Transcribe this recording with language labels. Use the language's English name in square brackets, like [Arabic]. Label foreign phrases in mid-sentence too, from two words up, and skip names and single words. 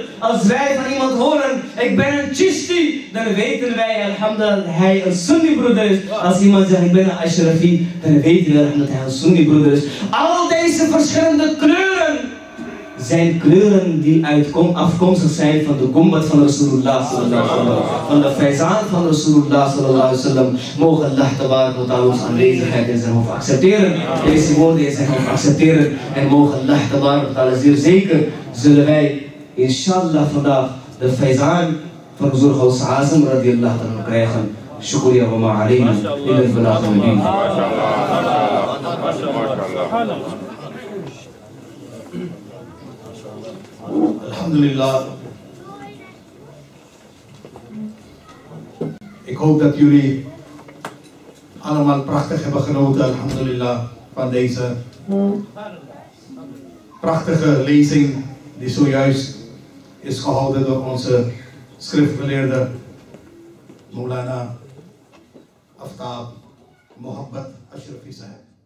[Dutch] Als wij van iemand horen, ik ben een Chishti, dan weten wij alhamdulillah dat hij een Sunni-broeder is. Als iemand zegt ik ben een Ashrafi, dan weten wij dat hij een Sunni-broeder is. Al deze verschillende kleuren zijn kleuren die afkomstig zijn van de gumbat van [Arabic] رسول الله صلى الله عليه وسلم, [Dutch] van de faizaan van [Arabic] رسول الله صلى الله عليه وسلم. [Dutch] Mogen [Arabic] الله تبارك وتعالى [Dutch] ons aanwezigheid in zijn hoofd accepteren, deze woorden in zijn hoofd accepteren, en mogen [Arabic] الله تبارك وتعالى [Dutch] zeer zeker zullen wij inshallah vandaag de faizaan van Rasul Gauss-al-Azam [Arabic] رضي الله تعالى [Dutch] krijgen. [Arabic] شکریہ وما علينا إلا البلاغ المبين. [Dutch] Alhamdulillah. Ik hoop dat jullie allemaal prachtig hebben genoten, alhamdulillah, van deze prachtige lezing die zojuist is gehouden door onze schriftgeleerde Moulana Aaftab Mohammad Ashrafi Saheb.